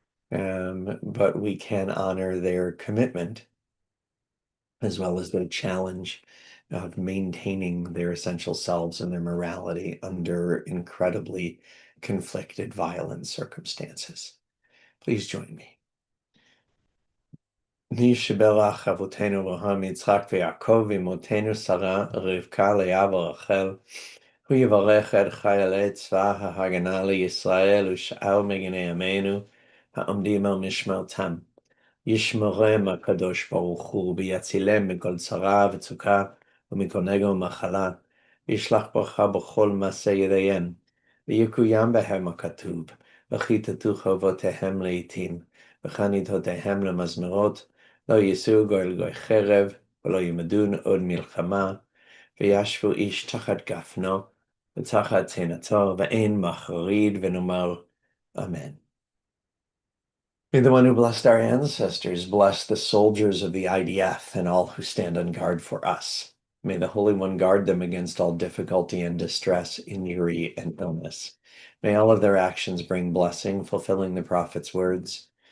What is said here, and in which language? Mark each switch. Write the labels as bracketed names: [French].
[English] But we can honor their commitment as well as the challenge of maintaining their essential selves and their morality under incredibly conflicted, violent circumstances. Please join me. [Hebrew] Nishiberach Avotenu Avraham Yitzchak v'Yaakov Imotenu Sarah Rivka Leah ורחל הוא יברך את חיילי צבא ההגנה לישראל ושאר מגיני עמנו העומדים על משמרתם. ישמרם הקדוש ברוך הוא ויצילם מכל צרה וצוקה ומכל נגע ומחלה. וישלח ברכה בכל מעשה ידיהם. ויקוים בהם הכתוב וכיתתו חרבותיהם לעתים וחניתותיהם למזמרות. לא יישאו גוי לגוי חרב ולא ילמדון עוד מלחמה. וישבו איש תחת גפנו ותחת תאנתו ואין מחריד ונאמר אמן. [English] May the one who blessed our ancestors bless the soldiers of the IDF and all who stand on guard for us. May the Holy One guard them against all difficulty and distress, injury, and illness. May all of their actions bring blessing, fulfilling the prophet's words.